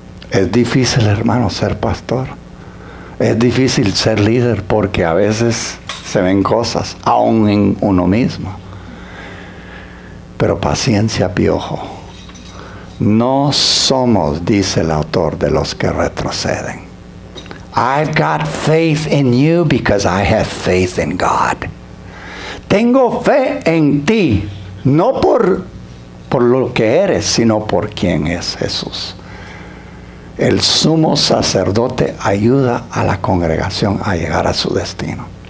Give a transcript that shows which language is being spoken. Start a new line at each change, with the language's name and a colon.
Spanish: Es difícil, hermano, ser pastor. Es difícil ser líder porque a veces se ven cosas, aún en uno mismo. Pero paciencia, piojo. No somos, dice el autor, de los que retroceden.
English: I've got faith in you because I have faith in God.
Spanish: Tengo fe en ti, no por lo que eres, sino por quién es Jesús. El sumo sacerdote ayuda a la congregación a llegar a su destino.